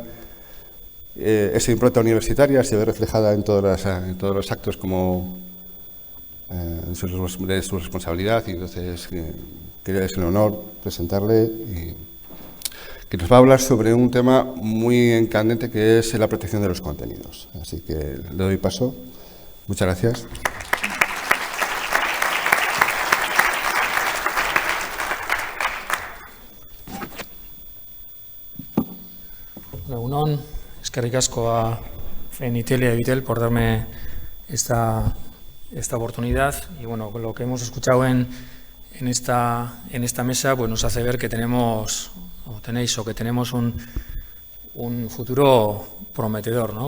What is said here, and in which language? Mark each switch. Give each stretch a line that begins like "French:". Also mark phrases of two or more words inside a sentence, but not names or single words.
Spanish: Esa impronta universitaria se ve reflejada en todos los actos de su responsabilidad, y entonces quería darles el honor presentarle, y que nos va a hablar sobre un tema muy candente, que es la protección de los contenidos. Así que le doy paso. Muchas gracias.
Basque: Egunon, eskerrik asko
Spanish: a Fenitel y a Vitel por darme esta oportunidad. Y bueno, lo que hemos escuchado en esta mesa, pues nos hace ver que tenemos un futuro prometedor, ¿no?